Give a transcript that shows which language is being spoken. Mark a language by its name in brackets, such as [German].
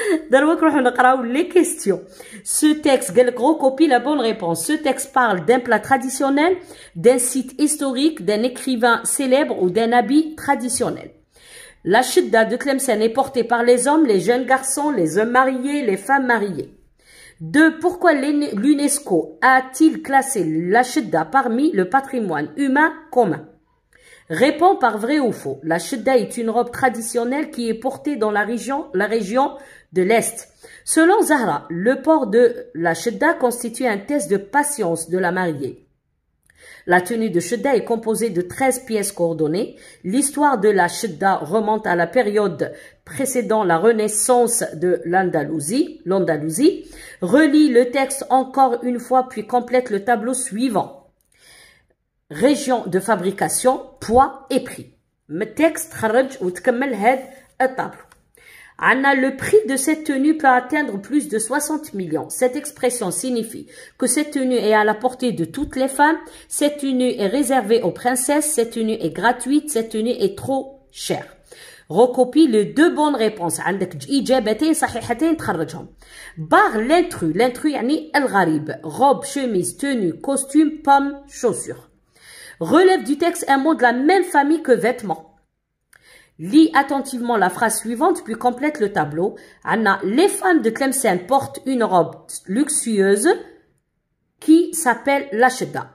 [Arabic] دروك نروحوا نقراو لي كيستيون. [French] Ce texte [Arabic] قال لك [French] recopie la bonne réponse. Ce texte parle d'un plat traditionnel, d'un site historique, d'un écrivain célèbre ou d'un habit traditionnel. La chedda de Tlemcen est portée par les hommes, les jeunes garçons, les hommes mariés, les femmes mariées. 2. Pourquoi l'UNESCO a-t-il classé la chedda parmi le patrimoine humain commun? Réponds par vrai ou faux. La chedda est une robe traditionnelle qui est portée dans la région de l'Est. Selon Zahra, le port de la chedda constitue un test de patience de la mariée. La tenue de chedda est composée de 13 pièces coordonnées. L'histoire de la chedda remonte à la période précédant la renaissance de l'Andalousie. Relis le texte encore une fois puis complète le tableau suivant. Région de fabrication, poids et prix. Le texte [Arabic] خرج وتكمل هاد الطابلو. [French] Le prix de cette tenue peut atteindre plus de 60 millions. Cette expression signifie que cette tenue est à la portée de toutes les femmes. Cette tenue est réservée aux princesses. Cette tenue est gratuite. Cette tenue est trop chère. Recopie les deux bonnes réponses. [Arabic] عندك إجابتين صحيحتين تخرجهم. [French] Bar l'intrus [Arabic] يعني الغريب. [French] Robe, chemise, tenue, costume, pomme, chaussures. Relève du texte un mot de la même famille que vêtements. Lis attentivement la phrase suivante puis complète le tableau. Anna, les femmes de Tlemcen portent une robe luxueuse qui s'appelle la chedda.